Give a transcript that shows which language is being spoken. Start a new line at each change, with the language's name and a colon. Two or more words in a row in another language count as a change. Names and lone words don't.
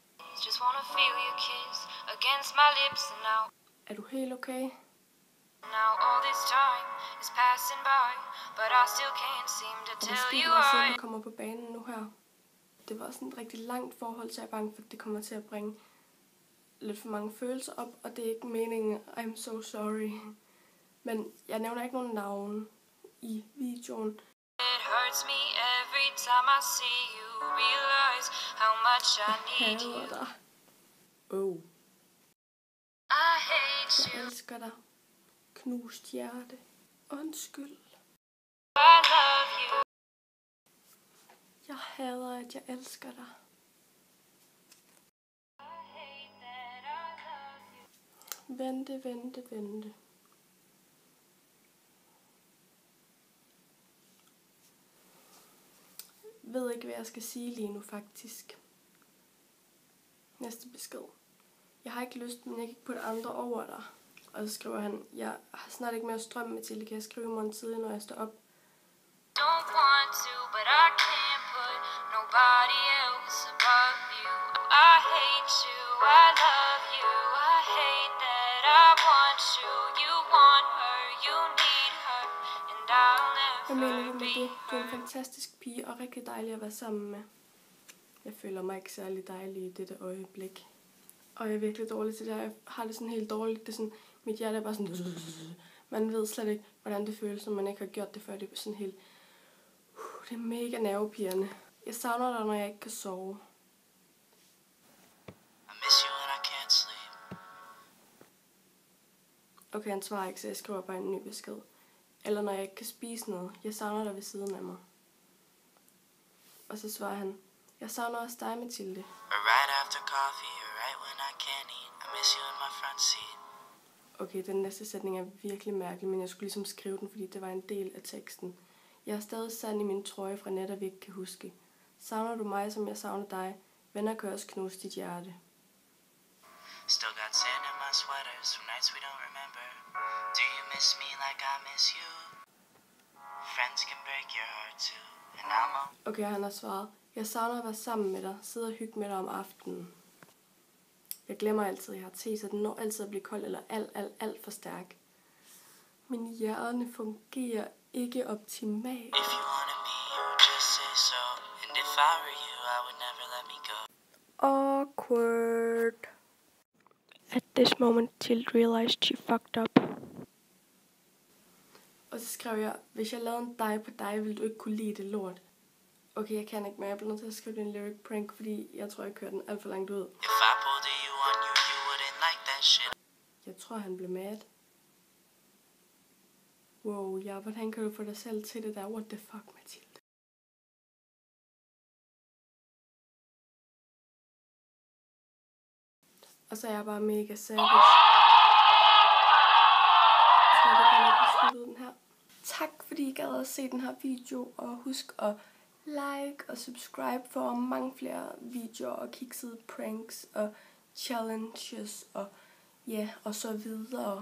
Danish: Er du helt okay? Måske jeg kommer på banen nu her. Det var sådan et rigtig langt forhold, så jeg er bange for, at det kommer til at bringe lidt for mange følelser op, og det er ikke meningen.
English: I'm so sorry.
Danish: Men jeg nævner ikke nogen navn i videoen.
English: It hurts me every time I see you, realize how much I need you. I hate you.
Danish: Jeg elsker dig. Knust hjerte. Undskyld.
English: I love you.
Danish: Jeg hader, at jeg elsker dig.
English: I hate that I love you.
Danish: Vente. Ved ikke, hvad jeg skal sige lige nu, faktisk. Næste besked. Jeg har ikke lyst, men jeg kan ikke putte andre over dig. Og så skriver han, jeg har snart ikke mere strøm, Mathilde. Kan jeg skrive i morgen tidlig, når jeg står op?
English: Don't want to, but I can't put nobody else above you. I hate you, I love you. I hate that I want you. You want her, you need her, and I'll
Danish: Hvad mener
English: never
Danish: du med
English: be
Danish: det? Du er en
English: her.
Danish: fantastisk pige og rigtig dejlig at være sammen med. Jeg føler mig ikke særlig dejlig i dette øjeblik. Og jeg er virkelig dårlig til det her. Jeg har det sådan helt dårligt. Det er sådan, mit hjerte er bare sådan... Man ved slet ikke, hvordan det føles, når man ikke har gjort det før. Det er sådan helt... Det er mega nervepirrende. Jeg savner dig, når jeg ikke kan sove.
English: I miss you when I can't sleep.
Danish: Okay, han svarer ikke, så jeg skriver bare en ny besked. Eller når jeg ikke kan spise noget. Jeg savner dig ved siden af mig. Og så svarer han, jeg savner også dig, Mathilde.
English: Or right after coffee, or right when I can't eat. I miss you in my front seat.
Danish: Okay, den næste sætning er virkelig mærkelig, men jeg skulle ligesom skrive den, fordi det var en del af teksten. Jeg er stadig sand i min trøje fra netter, vi ikke kan huske. Savner du mig, som jeg savner dig? Venner kan også knuse dit hjerte.
English: Still got sand in my sweaters from nights we don't remember. Do you miss me like I miss you? Friends can break your heart too. And I'm
Danish: Okay, han har svaret. Jeg savner at være sammen med dig. Sidde og hygge med dig om aftenen. Jeg glemmer altid, at jeg har te, så den når altid at blive kold eller alt for stærk. Min hjerne fungerer ikke optimalt.
English: If you wanted me, you would just say so. And if I were you, I would never let me go. Awkward. At this moment, Tilde realized she fucked up.
Danish: Og så skrev jeg, hvis jeg lavede en dig på dig, ville du ikke kunne lide det lort. Okay, jeg kan ikke mere. Jeg bliver nødt til at skrive en
English: lyric prank,
Danish: fordi jeg tror, jeg kører den alt for langt ud.
English: If I pulled a you on you, you wouldn't like that shit.
Danish: Jeg tror, han blev mad. Wow, ja, hvordan kan du få dig selv til det der?
English: What the fuck, Mathilde?
Danish: Og så er jeg bare mega savage. Så det kan jeg beslutte den her. Tak fordi I gad at se den her video, og husk at like og subscribe for mange flere videoer og kiksede pranks og challenges og ja, og så videre.